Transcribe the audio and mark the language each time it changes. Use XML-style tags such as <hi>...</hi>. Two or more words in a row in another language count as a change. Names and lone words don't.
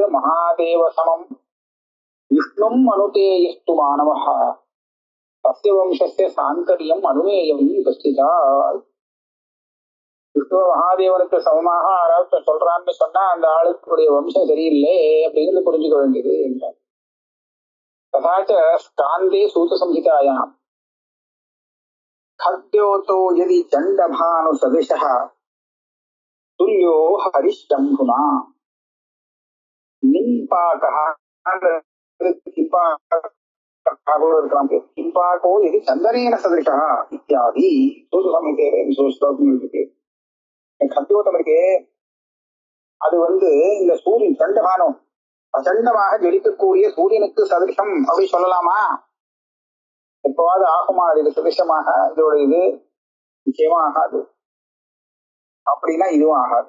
<sa>महादेव समं विष्णुं अनुदेयस्तु मानवः तस्य वंशस्य सान्तर्यम् अनुमेयम् उपस्थिता.</sa> <ta>விஷ்ணு மகாதேவனுக்கு சமமாக யாராவது சொல்றான்னு சொன்னா அந்த ஆளுக்குடைய வம்சம் சரியில்லை அப்படிங்கிறது புரிஞ்சுக்க வேண்டியது என்றார்.</ta> <sa>तथाच स्कान्दे सूत संहितायाम् खद्योतो यदि चंडभानु सदृशः तुल्यो हरिशंभुना निम्पाकः किंपाको यदि चंदनेन सदृशः इत्यादि सूत संहिते श्लोकम இருக்கு.</sa> <ta>खद्योतम இருக்கே அது இந்த சூரியன் சண்டபானு அசண்டமாக ஜொலிக்கக்கூடிய சூரியனுக்கு சதிருஷம் அப்படி சொல்லலாமா? எப்பவாது ஆகுமா? இது சதிருஷமாக இதோட இது நிச்சயமா ஆகாது. அப்படின்னா இதுவும் ஆகாது.</ta>